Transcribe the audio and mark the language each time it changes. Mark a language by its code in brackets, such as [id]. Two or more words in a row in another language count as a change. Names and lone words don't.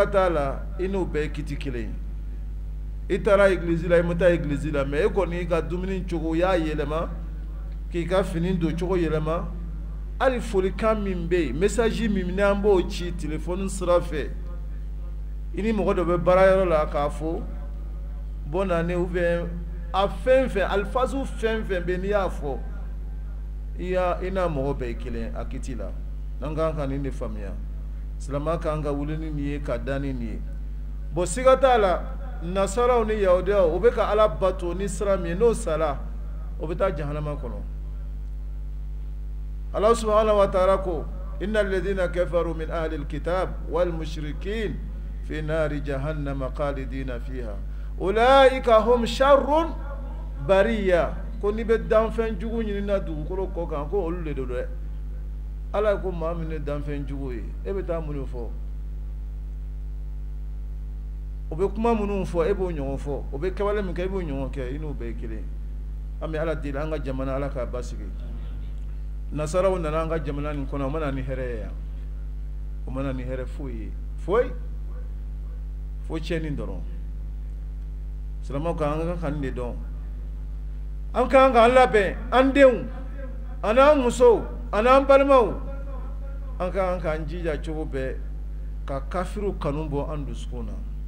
[bm] t'a la i n'o bɛɛ ye kiti kelen ye i taara église la i ma taa église la mais e kɔni i ka dumuni cogo y'a yɛlɛma k'i ka fini don cogo yɛlɛma hali folikan min bɛ yen message min n'an b'o ci téléphone sira fɛ i ni mɔgɔ dɔ bɛ baarayɔrɔ la k'a fɔ [fr] bonne année ou bien [bm] a fɛn fɛn alifazu fɛn fɛn bɛ n'i y'a fɔ i n'a mɔgɔ bɛɛ ye kelen a kiti la n'an kan ka nin de faamuya silamɛ kan ka wuli ni nin ye ka da ni nin ye bon siga t'a la nasaraw ni yahudiyaw o bɛ ka ala bato ni sira min ye n'o sala o bɛ taa jahanama kɔnɔ [ar] الله سبحانه وتعالى [bm] ko [ar] إن الذين كفروا من أهل الكتاب والمشركين في نار جهنم خالدين فيها أولئك هم شر البرية [bm] ko ni bɛ danfɛn jugu ɲini na dugukolo kɔ kan ko olu de do dɛ ala ko maa min ye danfɛn jugu ye e bɛ taa mun de fɔ o bɛ kuma minnu fɔ e b'o ɲɔgɔn fɔ o bɛ kɛwale min kɛ e b'o ɲɔgɔn kɛ i n'o bɛɛ ye kelen an bɛ ala deli an ka jamana ala k'a basigi nasaraw nana an ka jamana nin kɔnɔ o mana ni hɛrɛ ye yan o mana ni hɛrɛ foyi ye foyi fo tiɲɛni dɔrɔn silamɛw kan an ka nin de dɔn an kan k'an labɛn an denw ani an musow ani an balimaw an kan k'an jija cogo bɛɛ ka kafiru kanu bɔ an dusukun na